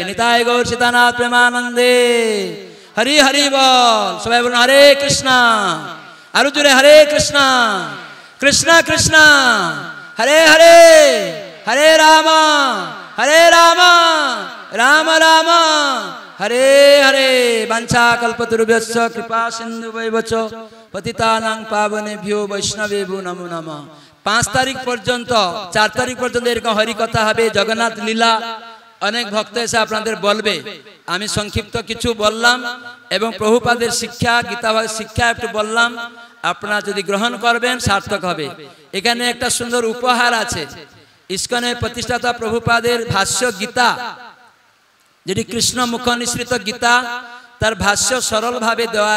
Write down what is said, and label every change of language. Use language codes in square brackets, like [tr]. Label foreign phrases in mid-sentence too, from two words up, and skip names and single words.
[bn] নিতাই গৌর সীতানাথ প্রেমানন্দে হরি হরি বল। সবাই বলুন হরে কৃষ্ণ, আরো জোরে হরে কৃষ্ণ, কৃষ্ণ কৃষ্ণ হরে হরে, হরে রাম রাম রাম [sa] हरे हरे वांछा कल्पतरुभ्यश्च कृपा सिन्धुभैवच पतितानां पावनेभ्यो वैष्णवेभ्यो नमो नमः। [bn] 5 তারিখ পর্যন্ত 4 তারিখ পর্যন্ত এরকম হরি কথা হবে, জগন্নাথ লীলা অনেক ভক্ত এসে আপনাদের বলবে। আমি সংক্ষিপ্ত কিছু বললাম এবং প্রভুপাদের শিক্ষা গীতাভাগের শিক্ষা একটু বললাম, আপনারা যদি গ্রহণ করবেন সার্থক হবে। এখানে একটা সুন্দর উপহার আছে, ইস্কনের প্রতিষ্ঠাতা প্রভুপাদের ভাষ্য গীতা, যেটি কৃষ্ণ মুখ নিঃসৃত গীতা, তার ভাষ্য সরল ভাবে দেওয়া